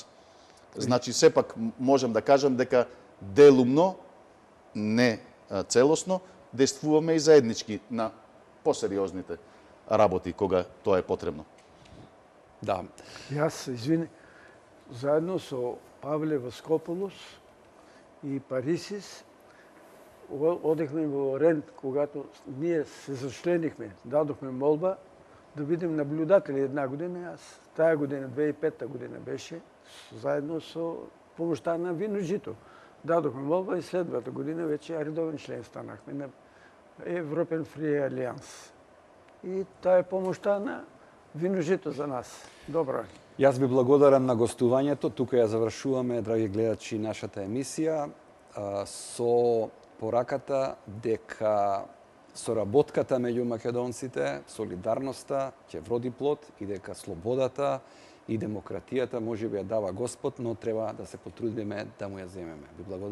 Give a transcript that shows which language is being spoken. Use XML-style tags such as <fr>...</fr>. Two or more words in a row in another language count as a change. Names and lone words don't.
<mk>Значи сепак можем да кажам дека делумно, не целосно, действуваме и заеднички на посериозните работи кога тоа е потребно. Да. Јас, извини, заедно со Павле Воскополус и Парисис одехме во Рент,</mk> <bg>когато ние се зачленихме, дадохме молба да бидем наблюдатели една година. Аз тая година, 2005 година беше, заедно со помощта на Вино жито. Дадохме молба и следвата година веќе редовен член станахме на Европен Фри Алијанс.</bg> <mk>И таа е помошта на Вино жито за нас. Добро. Јас ви благодарам на гостувањето. Тука ја завршуваме, драги гледачи, нашата емисија со пораката дека соработката меѓу македонците, солидарноста ќе вроди плод и дека слободата и демократијата можеби ја дава Господ, но треба да се потрудиме да му ја земеме.</mk>